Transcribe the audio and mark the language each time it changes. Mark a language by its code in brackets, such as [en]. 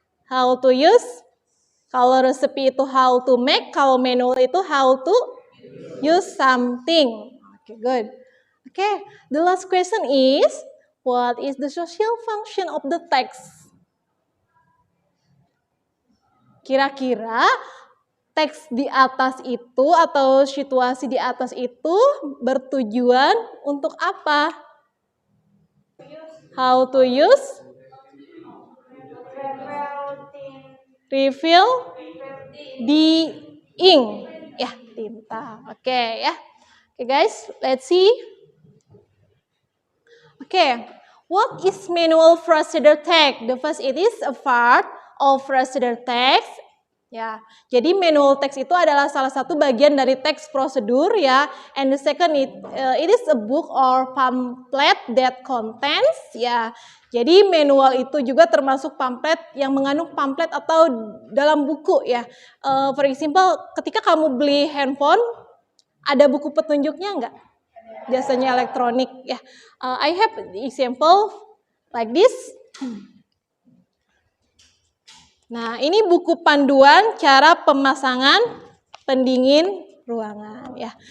[en] Kalau recipe itu how to make, kalau manual itu how to use something. Okay, good. Okay, the last question is, what is the social function of the text? [id] Kira-kira teks di atas itu atau situasi di atas itu bertujuan untuk apa? [en] How to use? Refill the ink. [id] Ya, tinta. Oke, ya. [en] Oke, guys, let's see. Oke, what is manual procedure text? The first, it is a part of procedure text. [id] Ya, jadi manual text itu adalah salah satu bagian dari teks prosedur ya. [en] And the second, it is a book or pamphlet that contains ya. [id] Jadi manual itu juga termasuk pamflet yang mengandung pamflet atau dalam buku ya. [en] For example, [id] ketika kamu beli handphone, ada buku petunjuknya enggak? Biasanya elektronik ya. [en] I have example like this. [id] Nah, ini buku panduan cara pemasangan pendingin ruangan ya.